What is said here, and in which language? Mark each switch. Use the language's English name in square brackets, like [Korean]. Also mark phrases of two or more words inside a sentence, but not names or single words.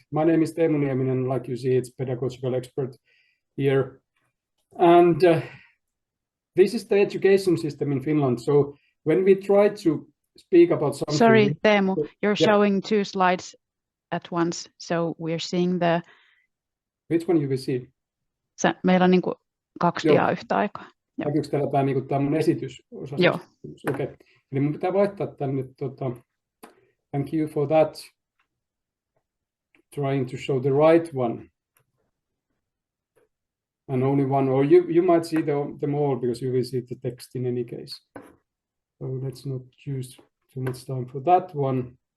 [English] My name is Teemu Nieminen, and like you see, it's pedagogical expert here. And this is the education system in Finland. So when we try to speak about something... Sorry, Teemu, you're yeah. showing 2 slides at once. So we're seeing the... Which one you will see? [Finnish] Meillä on niin kuin 2 diaa yhtä aikaa. Näkyykö täällä tämä, niin tämä mun esitys? Joo. Okei. Okay. Eli mun pitää vaihtaa tänne. [English] Thank you for that. Trying to show the right one. And only one, or you might see them all because you will see the text in any case. So let's not use too much time for that one.